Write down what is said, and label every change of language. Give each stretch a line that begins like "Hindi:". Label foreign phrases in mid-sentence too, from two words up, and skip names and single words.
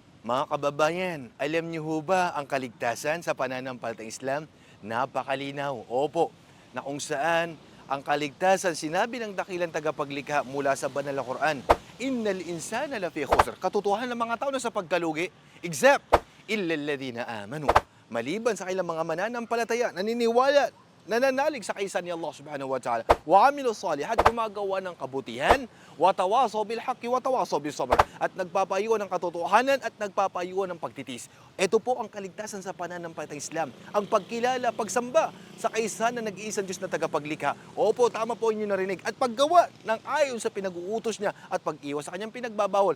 Filipino: Mga kababayan, alam niyo ho ba ang kaligtasan sa pananampalatayang Islam? Napakalinaw. Opo, na kung saan ang kaligtasan, sinabi ng dakilang tagapaglikha mula sa banal na Quran,
Arabic: إن الإنسان لفي خسر.
Filipino: Katotohanan ng mga tao na sa pagkalugi, except
Arabic: إلا الذين آمنوا.
Filipino: Maliban sa kailang mga mananampalataya, naniniwala, nananalig sa kaisan ni
Arabic: الله سبحانه وتعالى وعملوا الصالحات,
Filipino: gumagawa ng kabutihan,
Arabic: وتواصوا بالحق وتواصوا بالصبر,
Filipino: at nagpapayuhan ng katotohanan at nagpapayuhan ng pagtitis. Ito po ang kaligtasan sa pananampalatayang Islam, ang pagkilala, pagsamba sa kaisan na nag-iisang Diyos na tagapaglikha. Opo, tama po inyo narinig. At paggawa ng ayon sa pinag-uutos niya at pag-iwas sa kanyang pinagbabawal.